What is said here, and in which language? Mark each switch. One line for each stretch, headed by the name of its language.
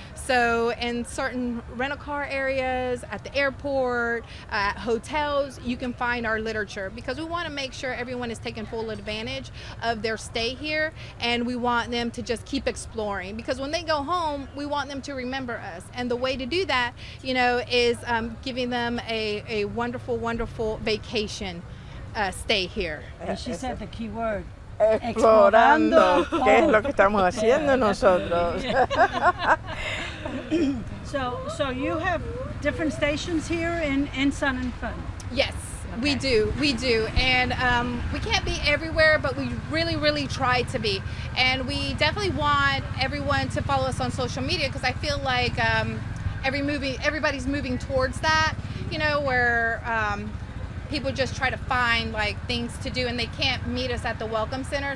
English: So in certain rental car areas, at the airport, at hotels, you can find our literature, because we want to make sure everyone is taking full advantage of their stay here, and we want them to just keep exploring, because when they go home, we want them to remember us. And the way to do that, is giving them a wonderful, wonderful vacation stay here. And she said the key word.
Spanish: Explorando, que es lo que estamos haciendo nosotros.
English: So you have different stations here in Sun and Fun. Yes, we Okay. do. And we can't be everywhere, but we really try to be. And we definitely want everyone to follow us on social media, because I feel like everybody's moving towards that, you know, where people just try to find like things to do and they can't meet us at the Welcome Center.